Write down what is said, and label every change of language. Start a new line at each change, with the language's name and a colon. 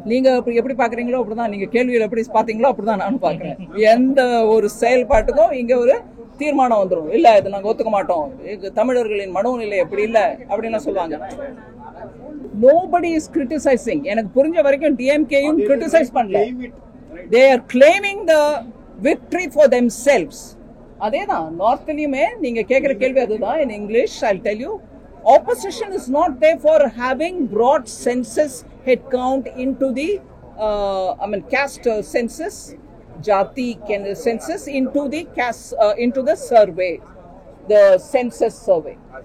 Tamil: நீங்க எப்படி பாக்குறீங்களோ அப்படிதான், நீங்க கேள்வியில் எப்படி பாத்தீங்களோ அப்படிதான் நானும் பாக்குறேன். எந்த ஒரு செயல்பாட்டுக்கும் இங்க ஒரு தீர்மானம் வந்துடும். இல்ல இது நாங்க ஒத்துக்க மாட்டோம், தமிழர்களின் மனோநிலை எப்படி இல்ல அப்படின்னு சொல்லுவாங்க.
English: Nobody is criticizing.
Tamil: எனக்கு புரிஞ்ச வரைக்கும் டிஎம்கேயும் கிரிட்டிசைஸ் பண்ணல.
English: They are claiming the victory for themselves.
Tamil: அதேதான் நார்த்லயுமே நீங்க கேக்குற கேள்வி அதுதான்.
English: In English I'll tell you, opposition is not there for having brought census head count into the caste census, jati census into the survey, the census survey.